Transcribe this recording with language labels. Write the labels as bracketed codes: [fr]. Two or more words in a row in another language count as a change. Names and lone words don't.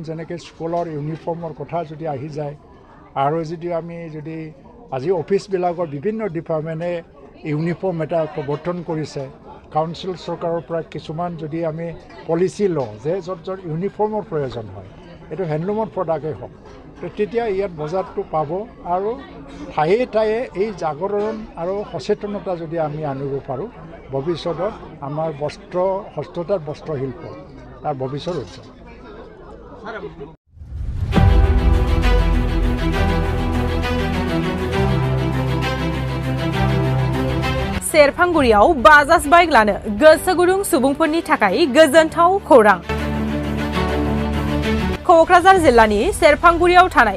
[as] যেনেকৈ স্কুলৰ ইউনিফৰ্মৰ কথা যদি আহি যায় আৰু আমি যদি আজি অফিচবিলাকৰ বিভিন্ন ডিপাৰ্টমেণ্টে ইউনিফৰ্ম এটা প্ৰৱৰ্তন কৰিছে কাউন্সিল চৰকাৰৰ পৰা কিছুমান যদি আমি পলিচি লওঁ যে য'ত ইউনিফৰ্মৰ প্ৰয়োজন হয় এইটো হেণ্ডলুমৰ প্ৰডাক্টেই হওক তেতিয়া ইয়াত বজাৰটো পাব আৰু ঠায়ে ঠায়ে এই জাগৰণ আৰু সচেতনতা যদি আমি আনিব পাৰোঁ ভৱিষ্যতত আমাৰ হস্ততাঁত বস্ত্ৰশিল্প তাৰ ভৱিষ্যত উজ্জ্বল [brx] सेरफांगुरियाव बाजाज बाइक लानो गोसो गुदुं सुबुंफोरनि थाखाय गोजोनथाव खौरां क'क्राझार जिल्लानि सेरफांगुरियाव थानाय